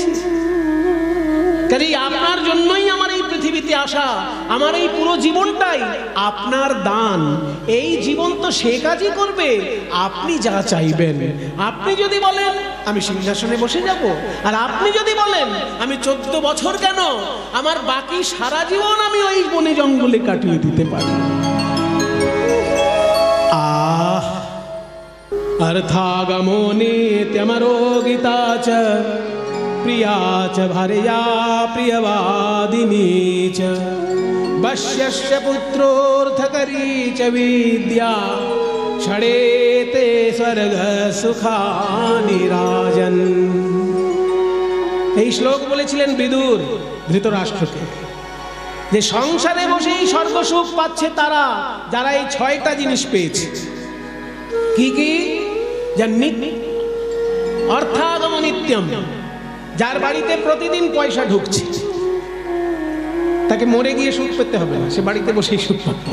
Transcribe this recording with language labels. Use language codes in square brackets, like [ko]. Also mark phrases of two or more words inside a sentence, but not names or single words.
[bn] কাজেই আপনার জন্যই আমার এই পৃথিবীতে আসা, আমার এই পুরো জীবনটাই আপনার দান। এই জীবন তো সে কাজই করবে আপনি যা চাইবেন। আপনি যদি বলেন আমি সিংহাসনে বসে যাব, আর আপনি যদি বলেন আমি 14 বছর কেন, আমার বাকি সারা জীবন আমি ওই বনে জঙ্গলে কাটিয়ে দিতে পারি। [sa] अर्थागमो नित्यमरो गीता च प्रिया च भार्या प्रियवादिनी च वश्यस्य पुत्रोऽर्थकरी च विद्या षडेते स्वर्ग सुखानि राजन। [bn] এই শ্লোক বলেছিলেন বিদুর ধৃতরাষ্ট্রকে, যে সংসারে বসেই স্বর্গসুখ পাচ্ছে তারা, যারা এই 6টা জিনিস পেয়েছে। কি কি? [sa] অর্থাগম নিত্যম, [bn] যার বাড়িতে প্রতিদিন পয়সা ঢুকছে, তাকে মরে গিয়ে সুখ পেতে হবে না, সে বাড়িতে বসেই সুখ পাবে।